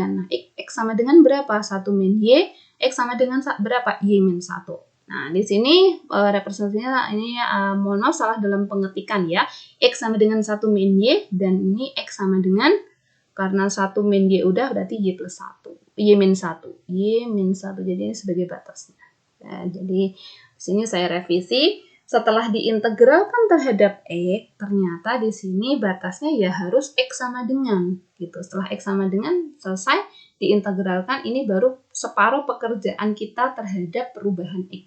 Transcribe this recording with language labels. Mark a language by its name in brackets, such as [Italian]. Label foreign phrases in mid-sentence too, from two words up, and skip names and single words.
[Indonesian] Nah, X sama dengan berapa? 1 min Y, X sama dengan berapa? Y min 1. Nah, di sini representasinya ini mohon maaf salah dalam pengetikan ya. X sama dengan 1 min Y dan ini X sama dengan, karena 1 min Y udah berarti Y plus 1. Y min 1. Y min 1. Jadi ini sebagai batasnya. Nah, jadi di sini saya revisi. Setelah diintegralkan terhadap X, ternyata di sini batasnya ya harus X sama dengan. Gitu. Setelah X sama dengan selesai diintegralkan, ini baru separuh pekerjaan kita terhadap perubahan X.